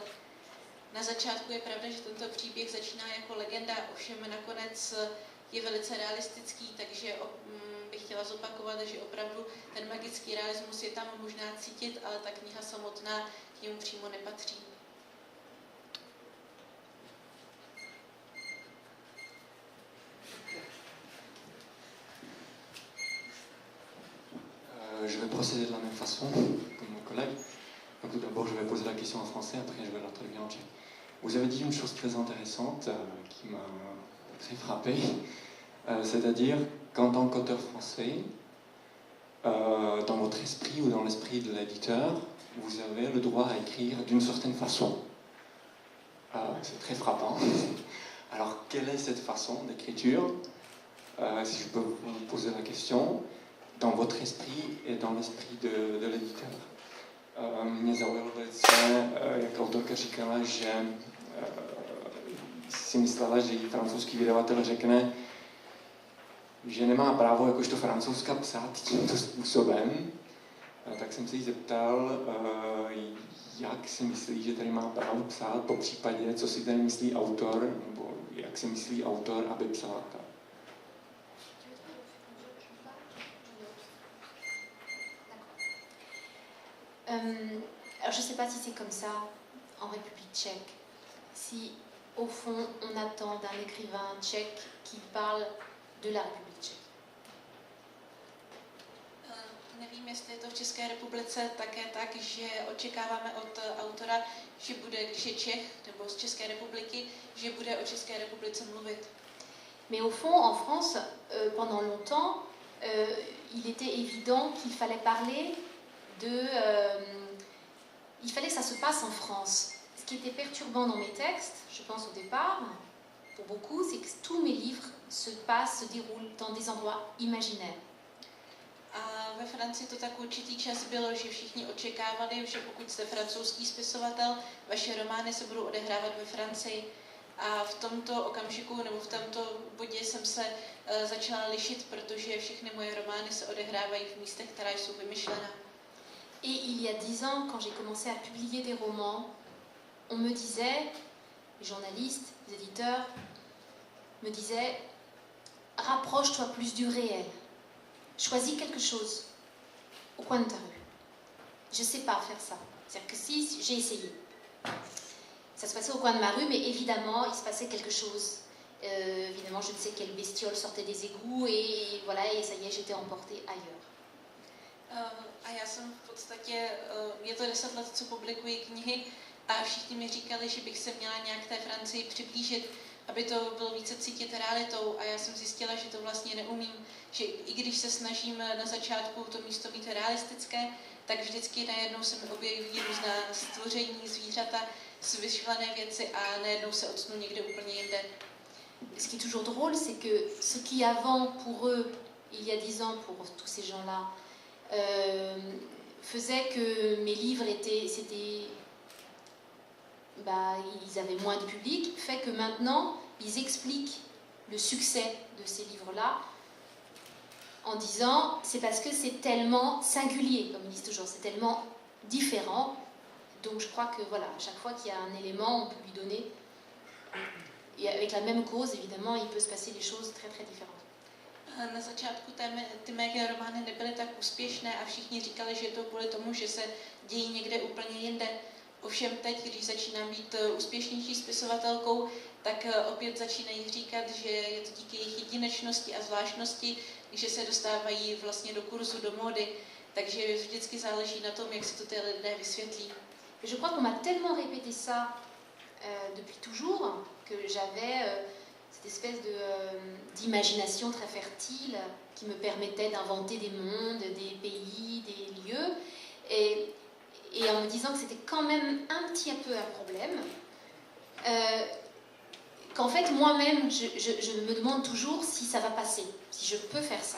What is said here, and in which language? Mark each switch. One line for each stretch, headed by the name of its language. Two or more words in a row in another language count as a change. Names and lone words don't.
Czech: Na začátku je pravda, že tento příběh začíná jako legenda, ovšem nakonec je velice realistický, takže bych chtěla zopakovat, že opravdu ten magický realismus je tam možná cítit, ale ta kniha samotná k němu přímo nepatří.
French: Je vais procéder de la même façon que mon collègue. Donc, tout d'abord, je vais poser la question en français, après je vais la traduire en tchèque. Vous avez dit une chose très intéressante qui m'a très frappé, c'est-à-dire qu'en tant qu'auteur français, dans votre esprit ou dans l'esprit de l'éditeur, vous avez le droit à écrire d'une certaine façon. C'est très frappant. Alors, quelle est cette façon d'écriture? Si je peux vous poser la question, dans votre esprit et dans l'esprit de l'éditeur.
Czech: Mě zaujalo velice, jak autorka říkala, že si myslela, že jí francouzský vydavatel řekne, že nemá právo jakožto Francouzka psát tímto způsobem. Tak jsem se jí zeptal, jak si myslí, že tady má právo psát, po případě, co si tady myslí autor, nebo jak si myslí autor, aby psal tak.
French: Alors je ne sais pas si c'est comme ça en République tchèque. Si au fond on attend d'un écrivain tchèque qui parle de la République tchèque.
Czech: Nevím, jestli je to v České republice také tak, že očekáváme od autora, že bude, když je Čech nebo z České republiky, že bude o České republice mluvit.
French: Mais au fond, en France, pendant longtemps, il était évident qu'il fallait parler il fallait que ça se passe en France. Ce qui était perturbant dans mes textes, je pense au départ, pour beaucoup, c'est que tous mes livres se déroulent dans des endroits imaginaires.
Czech: A ve Francii to tak určitý čas bylo, že všichni očekávali, že pokud jste francouzský spisovatel, vaše romány se budou odehrávat ve Francii. A v tomto okamžiku nebo v tomto bodě jsem se začala lišit, protože všechny moje romány se odehrávají v místech, která jsou vymyšlená.
French: Et il y a 10 ans, quand j'ai commencé à publier des romans, on me disait, les journalistes, les éditeurs, me disaient, rapproche-toi plus du réel. Choisis quelque chose au coin de ta rue. Je ne sais pas faire ça. C'est-à-dire que si j'ai essayé, ça se passait au coin de ma rue, mais évidemment, il se passait quelque chose. Évidemment, je ne sais quelle bestiole sortait des égouts et voilà, et ça y est, j'étais emportée ailleurs.
Czech: A já jsem v podstatě, je to 10 let, co publikuji knihy a všichni mi říkali, že bych se měla nějak té Francii přiblížit, aby to bylo více cítit realitou a já jsem zjistila, že to vlastně neumím, že i když se snažím na začátku to místo mít realistické, tak vždycky najednou se mi objeví různá stvoření, zvířata, vyšlené věci a najednou se ocnu někde úplně jinde.
French: Ce qui est toujours drôle, c'est que ce qui avant, pour eux, il y a 10 ans, pour tous ces gens-là, faisait que mes livres ils avaient moins de public, fait que maintenant, ils expliquent le succès de ces livres-là en disant, c'est parce que c'est tellement singulier, comme ils disent toujours, c'est tellement différent. Donc je crois que voilà, à chaque fois qu'il y a un élément, on peut lui donner. Et avec la même cause, évidemment, il peut se passer des choses très très différentes.
Czech: Na začátku ty mé romány nebyly tak úspěšné a všichni říkali, že je to kvůli tomu, že se dějí někde úplně jinde. Ovšem teď, když začínám být úspěšnější spisovatelkou, tak opět začínají říkat, že je to díky jejich jedinečnosti a zvláštnosti, že se dostávají vlastně do kurzu, do módy. Takže vždycky záleží na tom, jak si to ty lidé vysvětlí.
French: Je crois qu'on m'a tellement répété ça depuis toujours que j'avais cette espèce d'imagination très fertile qui me permettait d'inventer des mondes, des pays, des lieux, et en me disant que c'était quand même un petit peu un problème, qu'en fait moi-même je me demande toujours si ça va passer, si je peux faire ça.